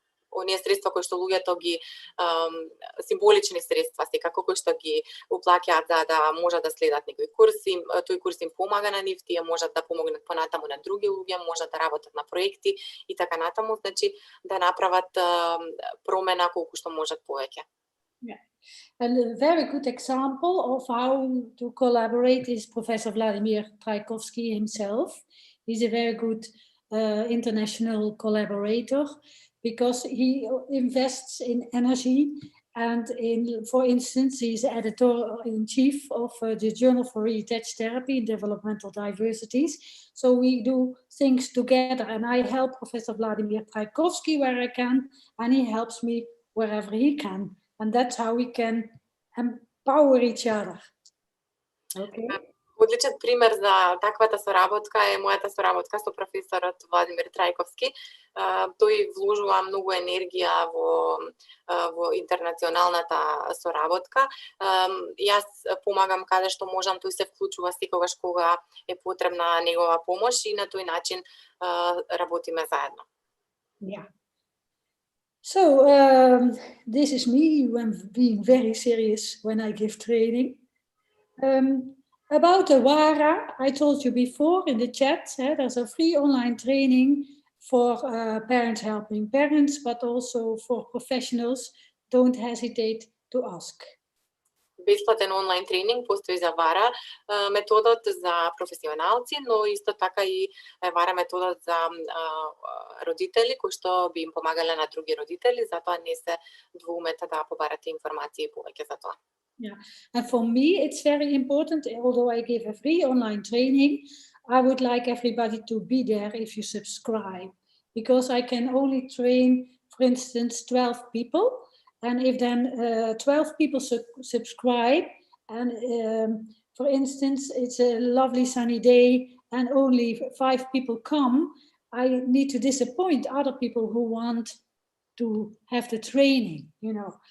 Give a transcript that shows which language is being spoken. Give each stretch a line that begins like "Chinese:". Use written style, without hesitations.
Macedonian: оние средства кои што луѓето ги символични средства секако кои што ги уплаќаат за да можат да следат некои курси, тој курс им помага на нив, тие можат да помогнат понатаму на други луѓе, можат да работат на проекти и така натаму, значи да направат промена колку што можат повеќе.
English: Yeah. And a very good example of how to collaborate is Professor Vladimir Trajkovsky himself. He's a very good international collaborator because he invests in energy and for instance, he's editor-in-chief of the Journal for Riatach Therapy and Developmental Diversities. So we do things together and I help Professor Vladimir Trajkovsky where I can and he helps me wherever he can. And that's how we can empower each other. Okay.
Macedonian: Одличен пример за таквата соработка е мојата соработка со професорот Владимир Трајковски. Тој вложува многу енергија во интернационалната соработка. Јас помагам каде што можам, тој се вклучува секогаш кога е потребна негова помош и на тој начин работиме заедно.
English: Yeah. So this is me when being very serious when I give training. About Awara, I told you before in the chat, there's a free online training for parents helping parents, but also for professionals. Don't hesitate to ask.
Macedonian: Бесплатен онлайн тренинг постои за Вара методот за професионалци, но исто така и Вара методот за родители кои што би им помагале на други родители, затоа не се двоумете да побарате информации повеќе за тоа.
English: Yeah, and for me it's very important, although I give a free online training, I would like everybody to be there if you subscribe, because I can only train, for instance, 12 people, and if then 12 people subscribe, and for instance, it's a lovely sunny day, and only 5 people come, I need to disappoint other people who want to have the training, you know.